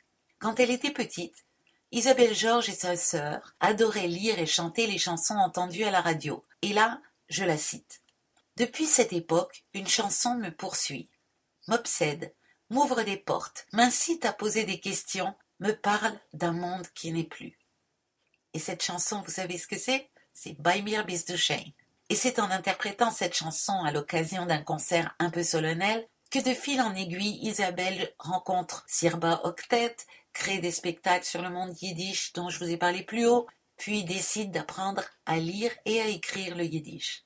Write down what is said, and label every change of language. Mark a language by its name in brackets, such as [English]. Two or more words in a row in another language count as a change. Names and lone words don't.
[French] Quand elle était petite, Isabelle Georges et sa sœur adoraient lire et chanter les chansons entendues à la radio. Et là, je la cite. « Depuis cette époque, une chanson me poursuit, m'obsède, m'ouvre des portes, m'incite à poser des questions, me parle d'un monde qui n'est plus. » Et cette chanson, vous savez ce que c'est? C'est Bei mir bist du schön. Et c'est en interprétant cette chanson à l'occasion d'un concert un peu solennel que de fil en aiguille, Isabelle rencontre Sirba Octet, crée des spectacles sur le monde yiddish dont je vous ai parlé plus haut, puis décide d'apprendre à lire et à écrire le yiddish.